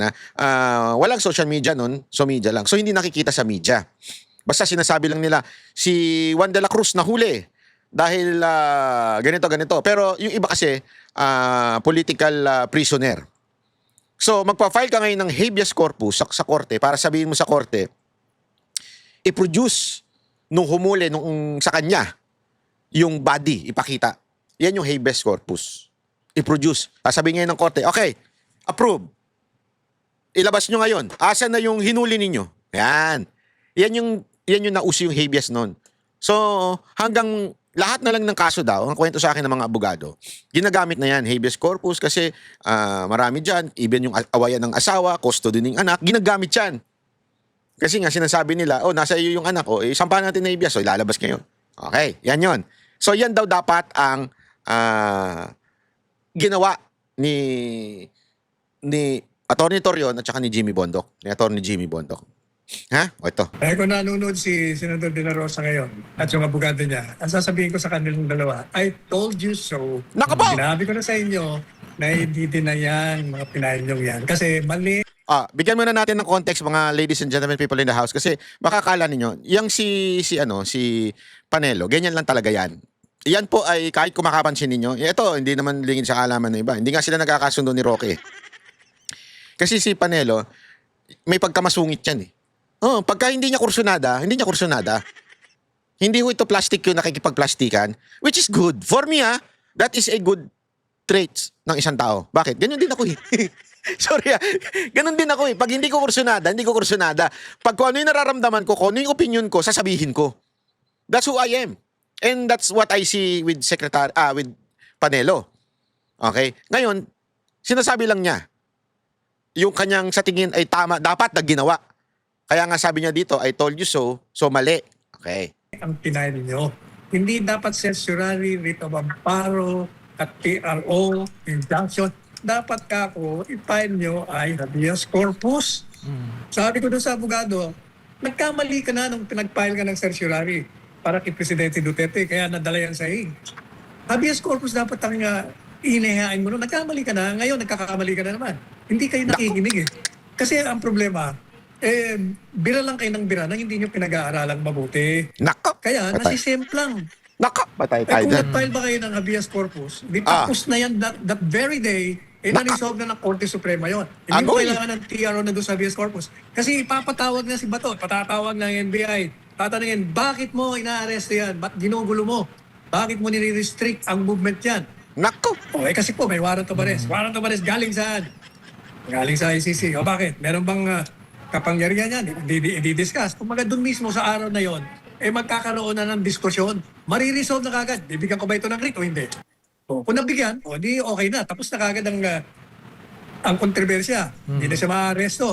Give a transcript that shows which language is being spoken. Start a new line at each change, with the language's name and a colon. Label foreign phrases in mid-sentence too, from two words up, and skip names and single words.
Filipino: Walang
English: social media
Filipino: noon, so media lang. So hindi nakikita sa media. Basta sinasabi lang nila, si Juan de la Cruz nahuli dahil ganito. Pero yung iba kasi, political prisoner. So magpa-file ka ngayon ng
Latin: habeas corpus
Filipino: sa korte para sabihin mo sa korte, i-produce nung humuli sa kanya yung body, ipakita. Yan yung
Latin: habeas corpus.
Filipino: I-produce. Sabihin ngayon ng korte, okay, approve. Ilabas nyo ngayon. Asan na yung hinuli ninyo? Yan. Yan yung nauso yung habeas nun. So, hanggang lahat na lang ng kaso daw, ang kwento sa akin ng mga abogado, ginagamit na yan,
Latin: habeas corpus,
Filipino: kasi marami dyan, even yung awayan ng asawa, custody ng anak, ginagamit yan. Kasi nga sinasabi nila, nasa iyo yung anak, sampahan natin na habeas, ilalabas ngayon. Okay, yan yon. So, yan daw dapat ang ginawa ni Atty. Torion at saka ni Jimmy Bondoc, ni Atty. Jimmy Bondoc. Ha? O ito. Kung nanonood si Senador De La Rosa ngayon at yung abogado niya, ang sasabihin ko sa kanilang dalawa,
English: I told you so.
Filipino: Nako po! Sinabi ko na sa inyo na hindi din na yan, mga pinahin nyo yan. Kasi mali Bigyan muna natin ng context mga
English: ladies and gentlemen, people in the house,
Filipino: kasi makakala ninyo, yung si Panelo, ganyan lang talaga yan. Yan po ay kahit kung makapansin ninyo, ito hindi naman lingid sa kaalaman ng iba. Hindi nga sila nagkakasundo ni Roque. Kasi si Panelo, may pagkamasungit yan eh. Pagka hindi niya kursunada. Hindi ho ito plastic yung nakikipagplastikan,
English: which is good. For me that is a good trait
Filipino: ng isang tao. Bakit? Ganyan din ako eh. Sorry ganun din ako eh. Pag hindi ko kursunada. Pag kung ano yung nararamdaman ko, kung ano yung opinion ko, sasabihin ko.
English: That's who I am. And that's what I see with with Panelo. Okay?
Filipino: Ngayon, sinasabi lang niya, yung kanyang sa tingin ay tama, dapat na ginawa. Kaya nga sabi niya dito,
English: I told you so mali. Okay.
Filipino: ang pinahin nyo. Hindi dapat certiorari,
English: writ of amparo,
Filipino: at TRO, injunction. Dapat kako, i-file nyo ay
Latin: habeas corpus.
Filipino: Sabi ko doon sa abogado, nagkamali ka na nung pinag-file ka ng certiorari para kay Presidente Duterte, kaya nadala yan sa hing.
Latin: Habeas corpus
Filipino: dapat ang inihain mo. Nagkamali ka na, ngayon nagkakamali ka na naman. Hindi kayo nakikinig eh. Kasi ang problema, bira lang kayo ng bira na hindi nyo pinag-aaralang mabuti. Nako! Kaya nasisemplang. Nako! Patay tayo Kung dyan. nag-file ba kayo ng
Latin: habeas corpus,
Filipino: di tapos na yan
English: that very day,
Filipino: na-resolve na ng Korte Suprema yon. Hindi mo Agoy. kailangan ng TRO na doon sa
Latin: habeas corpus.
Filipino: Kasi ipapatawag na si Bato, patatawag ng NBI, tatanungin, bakit mo ina-arrest yan? Ba't ginugulo mo? Bakit mo nire-restrict ang movement yan? Nako! Kasi po, may
English: warrant of arrest. Warrant of arrest
Filipino: galing saan? Galing sa ICC. Bakit? Meron bang kapangyarihan yan? Di-discuss. Kung doon mismo sa araw na yon, magkakaroon na ng diskusyon. Mariresolve na kagad. Bibigyan ko ba ito ng writ o hindi? Kung nabigyan, di okay na. Tapos na kagad ang kontrobersya. Hindi na siya ma-arresto.